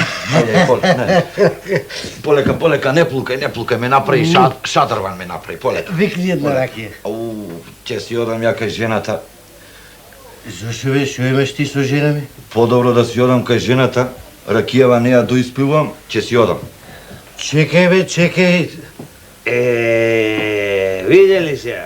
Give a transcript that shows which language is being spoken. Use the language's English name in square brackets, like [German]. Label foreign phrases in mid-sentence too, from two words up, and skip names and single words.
[Macedonian] Ajde, poleka, ne plukaj, me napravi šadrvan me napravi, poleka. Викни една ракија. Ќе си одам ја кај жената. Зошто бе, шо имаш ти со жена ми? Подобро да си одам кај жената, ракијава не ја доиспивам, ќе си одам. Чекај бе, чекај. Видели се?